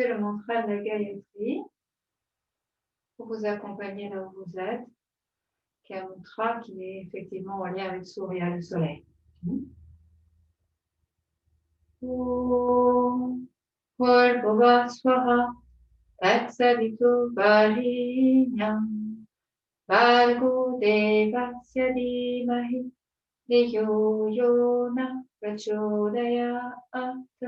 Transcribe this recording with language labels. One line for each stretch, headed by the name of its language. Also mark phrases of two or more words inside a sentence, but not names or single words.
French: le mantra de la Gayatri pour vous accompagner là où vous êtes, qui est un mantra qui est effectivement en lien avec Surya, le soleil.
Sanskrit: Om Bhurvubhuva Swaha Tatsavitu Varenyam Bhargo Devasya Dhimahi Dhiyo Yona Prachodayat.